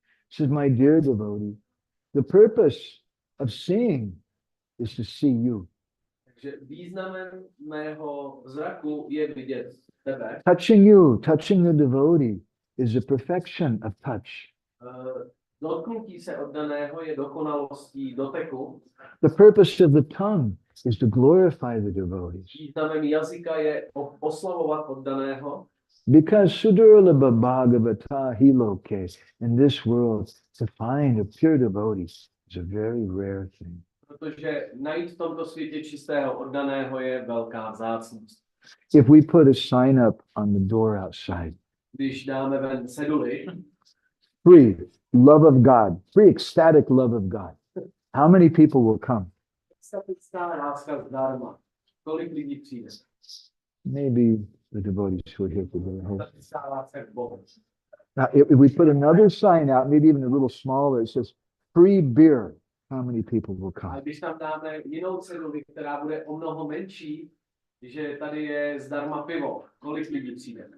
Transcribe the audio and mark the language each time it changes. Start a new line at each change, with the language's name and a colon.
English: Says, my dear devotee, the purpose of seeing is to see you.
Czech: Takže významem mého zraku je vidět tebe.
English: Touching you, touching the devotee is the perfection of touch.
Czech: Dotknutí se oddaného je dokonalostí doteku.
English: The purpose of the tongue is to glorify the devotees.
Czech: Významem jazyka je oslavovat oddaného.
English: Because
Sanskrit: Sudurlabha Bhagavata Hiloke,
English: in this world, to find a pure devotee is a very rare thing.
Czech: Protože najít v tomto světě čistého oddaného je velká vzácnost.
English: If we put a sign up on the door outside,
Czech: když dáme ven ceduly,
English: free love of God, free ecstatic love of God, how many people will come?
Czech: statická láska zdarma. Kolik lidí přijde?
English: Maybe the devotees who are here today. I hope.
Czech: Statická láska k Bohu.
English: Now, if we put another sign out, maybe even a little smaller, it says free beer. How many people will
Czech: A
English: come?
Czech: když tam dáme jinou ceduli, která bude o mnoho menší, že tady je zdarma pivo, kolik lidí přijde?